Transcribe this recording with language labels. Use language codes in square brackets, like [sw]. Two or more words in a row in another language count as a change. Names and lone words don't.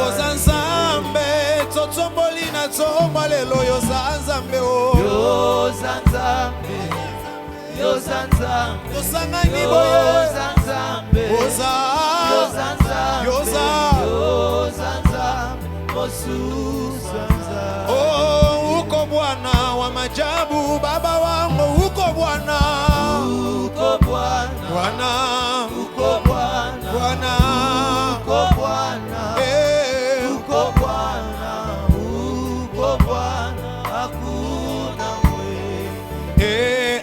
[ln] oza nzambe totomboli na nzomba lelo yoza nzambe o yoza nzambe yoza nzambe tosangani boye yoza nzambe oza yoza nzambe yoza yoza nzambe mosusu nzambe [sw] oh uko Bwana wa majabu baba wangu uko Bwana uko Bwana Bwana uko Bwana Bwana uko Bwana uko Bwana uko Bwana hakuna mwingine